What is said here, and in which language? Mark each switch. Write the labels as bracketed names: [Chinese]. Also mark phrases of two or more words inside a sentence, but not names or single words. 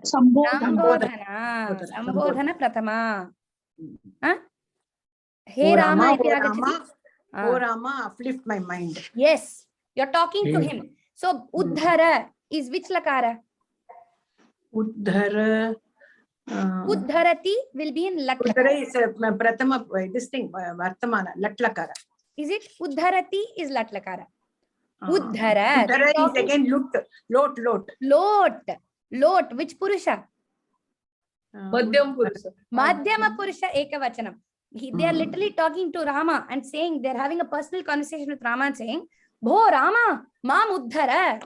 [Sanskrit] सम्बोधन प्रथमा. [English] Hey Rama. Oh Rama, uplift my mind. Yes. You're talking to him. So, uddhara is which lakara? Uddhara. Uddharati will be in lat. Uddhara is pratama, this thing, vartamana, [Sanskrit] लट् लकार. [English] Is it? Uddharati is [Sanskrit] लट् लकार. [English] Uddhara. Uddhara is again Lot. Which Purusha? [Sanskrit] मध्यम पुरुष. मध्यम पुरुष एकवचनम्. [English] They are literally talking to Rama and saying, they're having a personal conversation with Rama and saying, [Sanskrit] भो राम, माम् उद्धर.